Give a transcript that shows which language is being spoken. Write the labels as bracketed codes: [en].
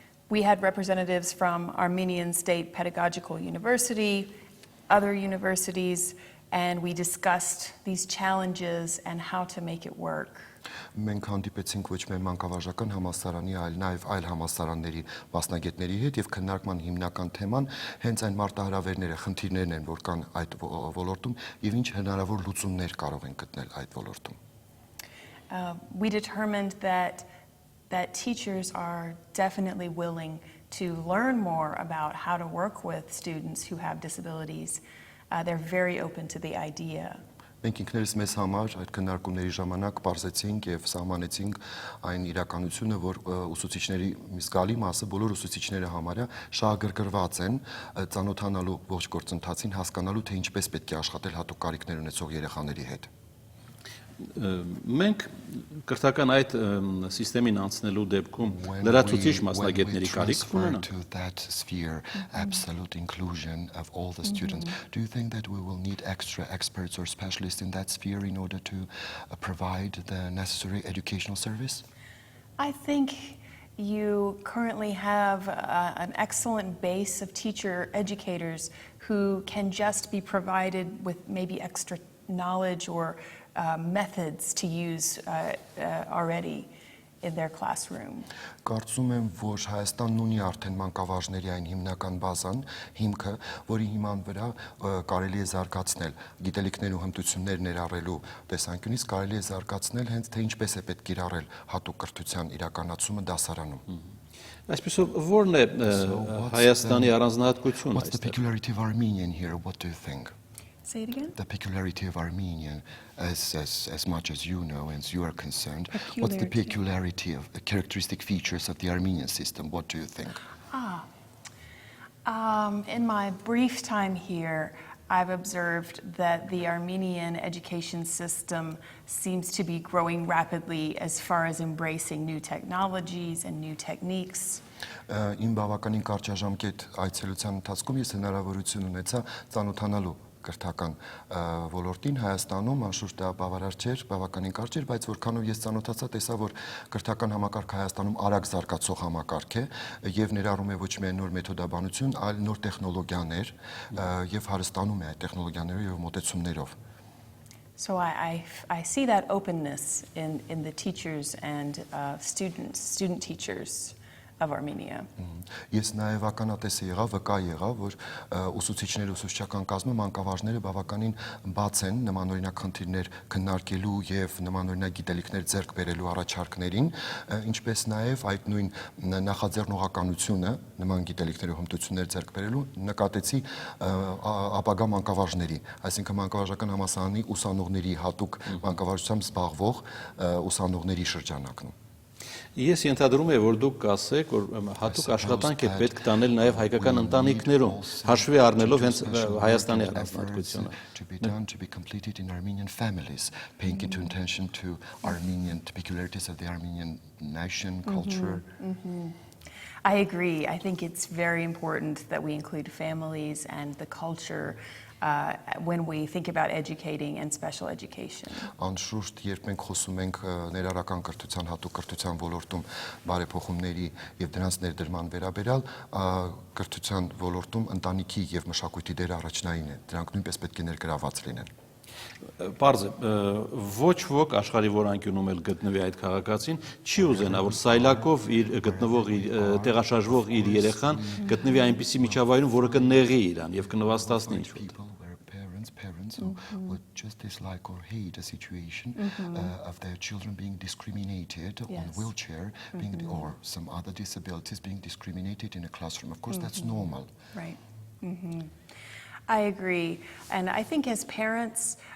[en] We had representatives from Armenian State Pedagogical University, other universities, and we discussed these challenges and how to make it work. [hy] Մենք հանդիպեցինք ոչ միայն մանկավարժական համալսարանի, այլ նաև այլ համալսարանների մասնագետների հետ եւ քննարկման հիմնական թեման հենց այն մարտահրավերները, խնդիրներն են, որ կան այդ ոլորտում եւ ինչ հնարավոր լուծումներ կարող են գտնել այդ ոլորտում. [en] We determined that teachers are definitely willing to learn more about how to work with students who have disabilities. They're very open to the idea. [hy] Մենք ինքներս մեզ համար այդ քննարկումների ժամանակ բարձեցինք եւ սահմանեցինք այն իրականությունը, որ ուսուցիչների մի զգալի մասը, բոլոր ուսուցիչները համարյա շահագրգռված են ծանոթանալու ողջ գործընթացին, հասկանալու թե ինչպես պետք է աշխատել հատուկ կարիքներ ունեցող երեխաների հետ. Մենք կրթական այդ սիստեմին անցնելու դեպքում լրացուցիչ մասնագետների կարիք ունենա. [en] to that sphere, absolute inclusion of all the students. Do you think that we will need extra experts or specialists in that sphere in order to provide the necessary educational service? I think you currently have an excellent base of teacher educators who can just be provided with maybe extra knowledge or methods to use already in their classroom. [hy] Կարծում եմ, որ Հայաստանն ունի արդեն մանկավարժների այն հիմնական բազան, հիմքը, որի հիման վրա կարելի է զարգացնել գիտելիքներ ու հմտություններ ներառելու տեսանկյունից կարելի է զարգացնել հենց թե ինչպես է պետք կիրառել հատուկ կրթության իրականացումը դասարանում. Այսպեսով ո՞րն է Հայաստանի առանձնահատկությունը? [en] What's the peculiarity of Armenian here? What do you think? Say it again. The peculiarity of Armenian, as much as you know and as you are concerned, what's the peculiarity of the characteristic features of the Armenian system? What do you think? In my brief time here, I've observed that the Armenian education system seems to be growing rapidly as far as embracing new technologies and new techniques. [hy] Իմ բավականին կարճաժամկետ այցելության ընթացքում ես հնարավորություն ունեցա ծանոթանալու կրթական ոլորտին Հայաստանում անշուշտ դա բավարար չէր, բավականին կարճ էր, բայց որքանով ես ծանոթացա, տեսա, որ կրթական համակարգը Հայաստանում արագ զարգացող համակարգ է եւ ներառում է ոչ միայն նոր մեթոդաբանություն, այլ նոր տեխնոլոգիաներ եւ հարստանում է այդ տեխնոլոգիաներով եւ մոտեցումներով. [en] So I see that openness in the teachers and student teachers of Armenia. [hy] Ես նաև ականատես եղա, վկա եղա, որ ուսուցիչների ուսուցչական կազմը մանկավարժները բավականին բաց են նմանօրինակ խնդիրներ քննարկելու եւ նմանօրինակ գիտելիքներ ձեռք բերելու առաջարկներին, ինչպես նաև այդ նույն նախաձեռնողականությունը նման գիտելիքներ ու հմտություններ ձեռք բերելու նկատեցի ապագա մանկավարժների, այսինքն մանկավարժական համալսարանի ուսանողների հատուկ մանկավարժությամբ զբաղվող ուսանողների շրջանակում. Ես ենթադրում եմ, որ դուք կասեք, որ հատուկ աշխատանք է պետք տանել նաև հայկական ընտանիքներում, հաշվի առնելով հենց Հայաստանի առանձնահատկությունը. [en] To be done, to be completed in Armenian families, paying into attention to Armenian peculiarities of the Armenian nation, culture. I agree. I think it's very important that we include families and the culture when we think about educating and special education. [hy] Անշուշտ, երբ մենք խոսում ենք ներառական կրթության, հատուկ կրթության ոլորտում բարեփոխումների եւ դրանց ներդրման վերաբերյալ, կրթության ոլորտում ընտանիքի եւ մշակույթի դերը առաջնային է։ Դրանք նույնպես պետք է ներգրավված լինեն։ Պարզ է, ոչ ոք աշխարհի որ անկյունում էլ գտնվի այդ քաղաքացին, չի ուզենա, որ սայլակով գտնվող տեղաշարժվող իր երեխան գտնվի այնպիսի միջավայրում, որը կնեղի իրան եւ կնվաստացնի ինչ-որ. [en] Parents who would just dislike or hate a situation of their children being discriminated on wheelchair, or some other disabilities being discriminated in a classroom. Of course, that's normal. Right. I agree. And I think as parents,